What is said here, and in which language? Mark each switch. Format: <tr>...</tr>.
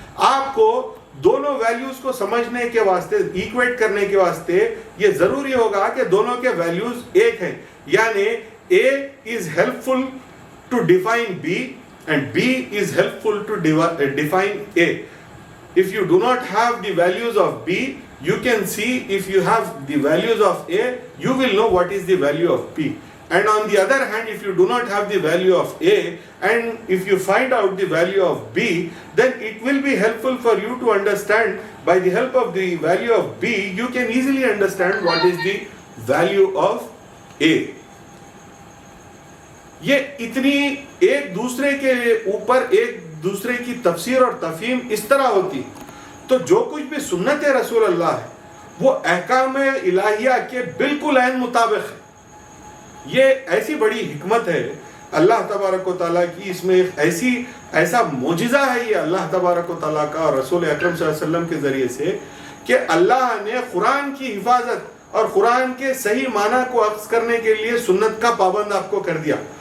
<ur>آپ کو دونوں ویلیوز کو سمجھنے کے واسطے, ایکویٹ کرنے کے واسطے یہ ضروری ہوگا کہ دونوں کے ویلیوز ایک ہیں, یعنی</ur> <en>A is helpful to define B and B is helpful to define A. If you do not have the values of B, you can see if you have the values of A, you will know what is the value of B. And on the other hand, if you do not have the value of A, and if you find out the value of B, then it will be helpful for you to understand, by the help of the value of B, you can easily understand what is the value of A.</en> <ur>یہ اتنی ایک دوسرے کے اوپر ایک دوسرے کی تفسیر اور تفہیم اس طرح ہوتی، تو جو کچھ بھی سنت رسول اللہ ہے وہ احکام الہیہ کے بالکل عین مطابق ہے. یہ ایسی بڑی حکمت ہے اللہ تبارک و تعالیٰ کی، اس میں ایسا معجزہ ہے یہ اللہ تبارک و تعالیٰ کا اور رسول اکرم صلی اللہ علیہ وسلم کے ذریعے سے، کہ اللہ نے قرآن کی حفاظت اور قرآن کے صحیح معنی کو اخذ کرنے کے لیے سنت کا پابند آپ کو کر دیا.</ur>